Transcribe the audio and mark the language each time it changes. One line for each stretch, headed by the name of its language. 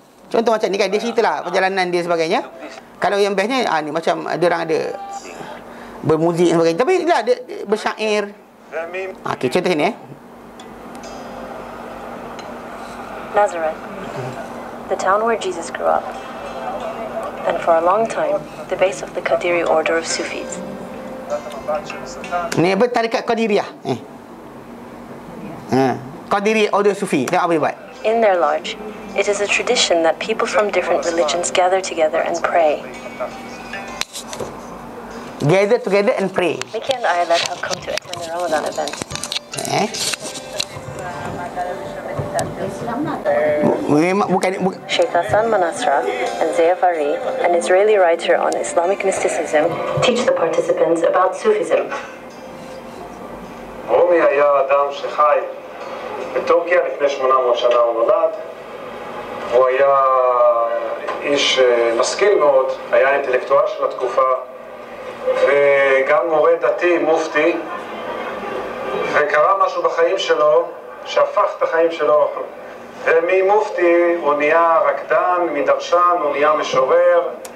Malay: Contoh macam ni kan, dia ceritalah perjalanan dia sebagainya. Kalau yang bestnya ni macam ada orang ada bermuzik dan sebagainya, tapi lah dia bersyair. Okey, contoh ni
English: Nazareth, the town where Jesus grew up, and for a long time the base of the Qadiri order of Sufis.
Malay: Ni apa, tarikat Qadiriyah.
English: Qadiri order Sufi.
Malay: Tengok apa dia buat.
English: In their lodge, it is a tradition that people from different religions gather together and pray. Gather together and pray. Mickey and Ayla have come to attend the Ramadan event. Sheikh Hassan Manasra and Zaya Fari, an Israeli writer on Islamic mysticism, teach the participants about Sufism.
Hebrew: רומי היה אדם שחי בטורקיה לפני 800 שנה הוא נולד. הוא היה איש משכיל מאוד, היה אינטלקטואל של התקופה, וגם מורה דתי, מופתי, וקרה משהו בחיים שלו שהפך את החיים שלו, וממופתי הוא נהיה רקדן, מדרשן הוא נהיה משורר.